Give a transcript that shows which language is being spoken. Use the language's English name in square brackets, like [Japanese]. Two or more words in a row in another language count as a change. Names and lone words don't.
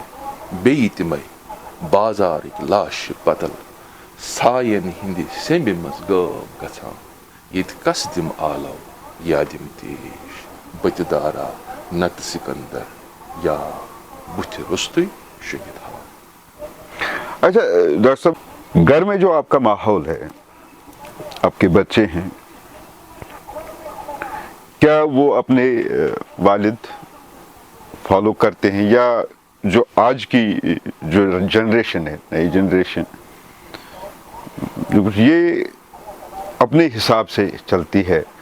[Kashmiri] بیٚیہِ تِمے بازارٕکۍ لاشہِ بدل, ساین ہِنٛدِ سیٚمبہِ منٛز غٲب گژھان. ییٚتہِ کس دِم آلو یا دِم تیش, بٔتہِ دارا نتہٕ سکندر, یا بُتھِ رُستُے شٔنگِتھ ہاو. [Urdu] اچھا ڈاکٹر صاحب, گھر میں جو آپ کا ماحول ہے, آپ کے بچے ہیں, کیا وہ اپنے والد فالو کرتے ہیں, یا جو آج کی جو جنریشن ہے, نئی جنریشن, یہ اپنے حساب سے چلتی ہے؟